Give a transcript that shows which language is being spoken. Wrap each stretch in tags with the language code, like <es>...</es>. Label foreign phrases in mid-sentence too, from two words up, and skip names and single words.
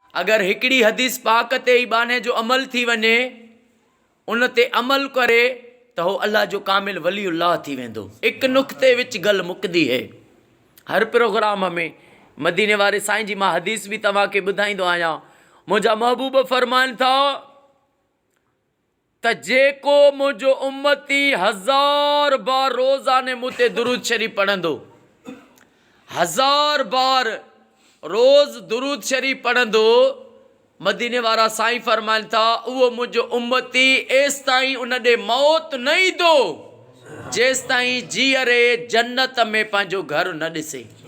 <sd>अगर हिकिड़ी हदीस पाक ते ई बाने जो अमल थी वञे, उन ते अमल करे तो हो अल्लाह जो कामिल वलीउल्लाह थी वेंदो।</sd> <pa>ایک نکتے وچ گل مکدی ہے.</pa> <sd>हर प्रोग्राम में मदीने वारे साईं जी मां हदीस भी तव्हांखे ॿुधाईंदो आहियां। मुंहिंजा महबूब फरमाइनि था त जेको मुंहिंजो उम्मती 1000 बार रोज़ाने मूं ते दुरूद शरीफ़ पढ़ंदो, 1000 बार रोज़ दुरूद शरीफ़ पढ़ंदो, मदीने वारा साईं फरमाइनि था उहो मुंहिंजो उम्मती एसि ताईं उन ॾे मौत न ईंदो जेसि ताईं जीअरे जन्नत में पंहिंजो घर न ॾिसे।</sd>